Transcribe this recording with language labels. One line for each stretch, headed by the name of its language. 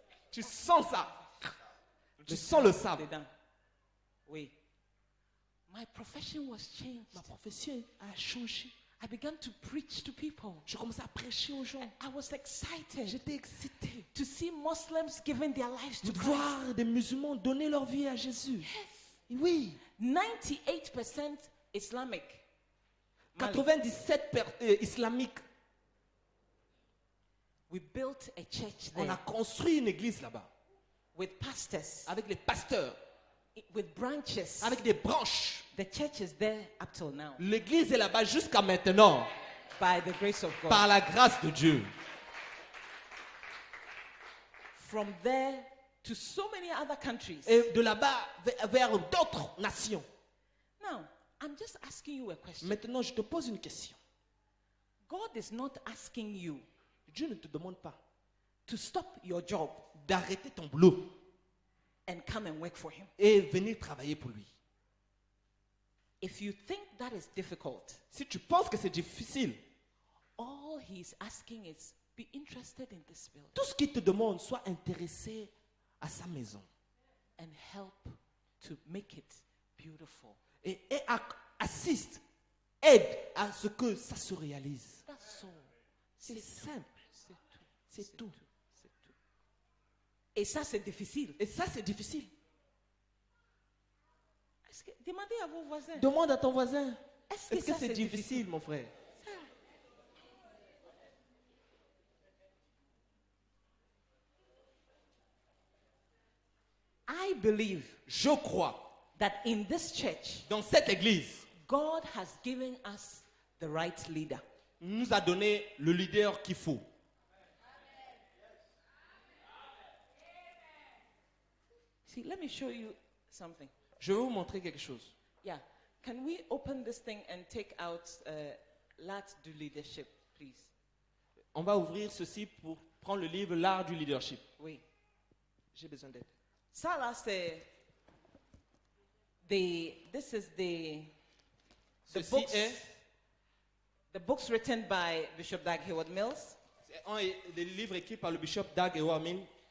French: tu sens ça. Tu sens le sable. dedans. Oui.
English: my profession was changed.
French: Ma profession a changé.
English: I began to preach to people.
French: Je commençais à prêcher aux gens.
English: I was excited
French: J'étais excité
English: to see Muslims giving their lives
French: de
English: to Christ.
French: voir des musulmans donner leur vie à Jésus. Oui,
English: 98% Islamic. Mali.
French: 97 islamiques.
English: We built a church
French: On a
English: there
French: construit une église là-bas
English: with pastors,
French: avec les pasteurs,
English: with branches.
French: avec des branches.
English: The church is there up till now
French: L'église est là-bas jusqu'à maintenant
English: by the grace of God.
French: par la grâce de Dieu.
English: From there to so many other countries.
French: Et de là-bas vers d'autres nations.
English: Now, I'm just asking you a question.
French: Maintenant, je te pose une question.
English: God is not asking you
French: Dieu ne te demande pas
English: to stop your job
French: d'arrêter ton boulot
English: and come and work for Him.
French: et venir travailler pour lui.
English: If you think that is difficult,
French: Si tu penses que c'est difficile,
English: all He's asking is be interested in this building
French: tout ce qu'il te demande, sois intéressé à sa maison
English: and help to make it beautiful.
French: et assiste, aide à ce que ça se réalise.
English: That's all.
French: C'est simple, C'est tout. c'est tout. C'est tout. Et ça, c'est difficile. Et ça, c'est difficile. Demandez à vos voisins. Demande à ton voisin. Est-ce Est-ce que ça, c'est difficile, mon frère?
English: I believe
French: Je crois,
English: that in this church,
French: dans cette église,
English: God has given us the right leader.
French: nous a donné le leader qu'il faut.
English: See, let me show you something.
French: Je vais vous montrer quelque chose.
English: Yeah. Can we open this thing and take out L'Art du Leadership, please?
French: On va ouvrir ceci pour prendre le livre L'Art du leadership. Oui. J'ai besoin d'aide. Ça là, c'est
English: this is the
French: Ceci
English: books,
French: est
English: the books written by Bishop Dag Heward Mills.
French: un des livres écrits par le bishop Dag Heward Mills.